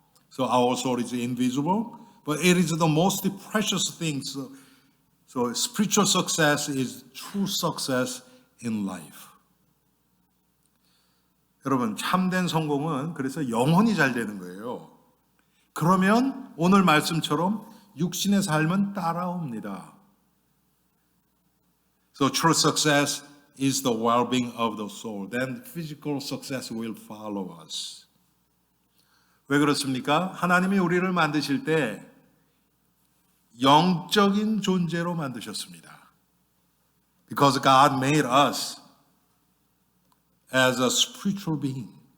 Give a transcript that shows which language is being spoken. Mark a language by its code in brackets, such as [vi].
[en] So our soul is invisible, but it is the most precious thing. So spiritual success is true success in life. [ko] 여러분 참된 성공은 그래서 영혼이 잘 되는 거예요. 그러면 오늘 말씀처럼 육신의 삶은 따라옵니다. [en] So true success is the well-being of the soul. Then physical success will follow us. [ko] 왜 그렇습니까? 하나님이 우리를 만드실 때 영적인 존재로 만드셨습니다. [en] Because God made us as a spiritual being.